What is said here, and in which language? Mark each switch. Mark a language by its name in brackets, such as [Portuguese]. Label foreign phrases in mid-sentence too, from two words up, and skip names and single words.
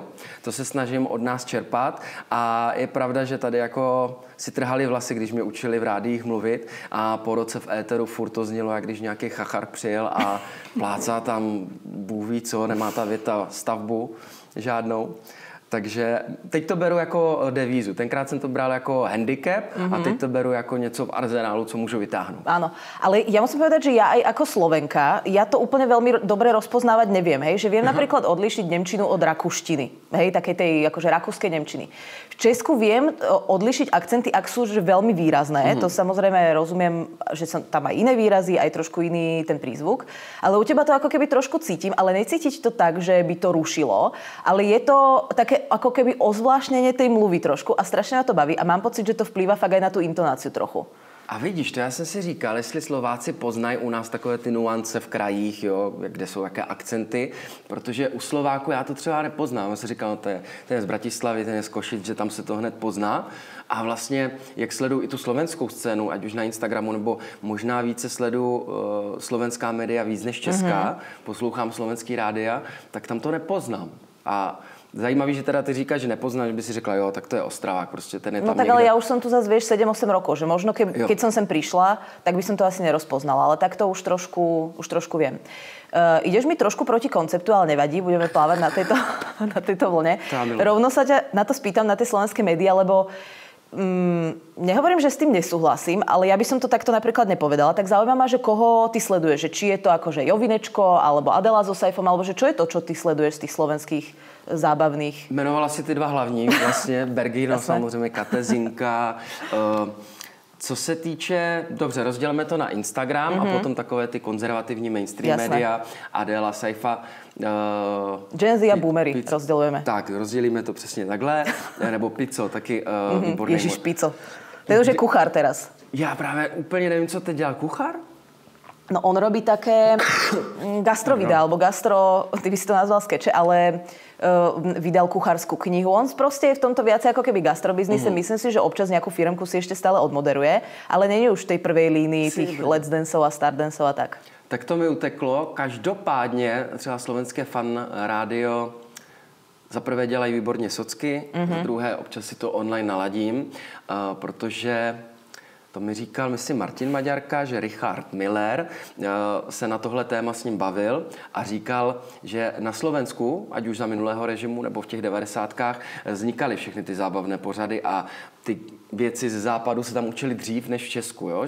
[Czech] To se snažím od nás čerpat a je pravda, že tady jako si trhali vlasy, když mě učili v rádiích mluvit a po roce v éteru furt to znělo, jak když nějaký chachar přijel a plácá tam Bůh ví co, nemá ta věta stavbu žádnou. Takže teď to beru jako devízu. Tenkrát jsem to bral jako handicap a teď to beru jako něco v arzenálu, co můžu vytáhnout. [Slovak] Áno, ale ja musím povedať, že ja aj ako Slovenka, ja to úplne veľmi dobre rozpoznávať neviem, hej, že viem napríklad odlíšiť nemčinu od rakúštiny, hej, takej tej akože rakúskej nemčiny. V Česku viem odlíšiť akcenty, ak sú že veľmi výrazné, to samozrejme rozumiem, že som tam aj iné výrazy, aj trošku iný ten prízvuk, ale u teba to ako keby trošku cítim, ale necítiť to tak, že by to rušilo, ale je to také ako keby ozvláštnenie tej mluvy trošku a strašne ma to baví a mám pocit, že to vplýva fakt aj na tú intonáciu trochu. [Czech] A vidíš, to já jsem si říkal, jestli Slováci poznají u nás takové ty nuance v krajích, jo, kde jsou jaké akcenty, protože u Slováku já to třeba nepoznám. Já jsem říkal, no, ten je z Bratislavy, ten je z Košic, že tam se to hned pozná. A vlastně, jak sleduju i tu slovenskou scénu, ať už na Instagramu, nebo možná více sleduju slovenská média víc než česká, poslouchám slovenský rádia, tak tam to nepoznám. A Zajímavý, že teda ty říkáš, že nepoznáš, že by si řekla, jo, tak to je Ostravák, prostě ten je tam No tak někde. [Slovak] ale ja už som tu zase, vieš, 7-8 rokov, že možno keď som sem prišla, tak by som to asi nerozpoznala, ale tak to už trošku viem. Ideš mi trošku proti konceptu, ale nevadí, budeme plávať na tejto vlne. Rovno sa ťa na to spýtam, na tie slovenské médiá, lebo nehovorím, že s tým nesúhlasím, ale ja by som to takto napríklad nepovedala. Tak zaujíma ma, že koho ty sleduješ, že či je to akože Jovinečko, alebo Adela so Saifom, alebo že čo je to, čo ty sleduješ z tých slovenských zábavných? [Czech] Jmenovala si ty dva hlavní, vlastně Bergino, samozřejmě Katezinka. Co se týče, dobře, rozdělíme to na Instagram a potom takové ty konzervativní mainstream média, Adela, Saifa. Gen Z a boomery rozdělujeme. Tak, rozdělíme to přesně takhle. Nebo Pico, taky výborný. [Slovak] Ježiš, Pico. To je už kuchár teraz. [Czech] Já právě úplně nevím, co teď dělá kuchár. [Slovak] No on robí také gastrovidea, alebo ty by si to nazval skeče, ale vydal kuchárskú knihu. On proste je v tomto viacej ako keby gastrobiznise. Myslím si, že občas nejakú firmku si ešte stále odmoderuje, ale není už v tej prvej línii tých Let's Danceov a Star Danceov a tak. Tak to mi uteklo. [Czech] Každopádně třeba slovenské fan rádio za prvé dělají výborně socky, za druhé občas si to online naladím, protože to mi říkal, myslím, Martin Maďarka, že Richard Miller se na tohle téma s ním bavil a říkal, že na Slovensku, ať už za minulého režimu nebo v těch 90kách, vznikaly všechny ty zábavné pořady a ty věci ze západu se tam učili dřív než v Česku, jo?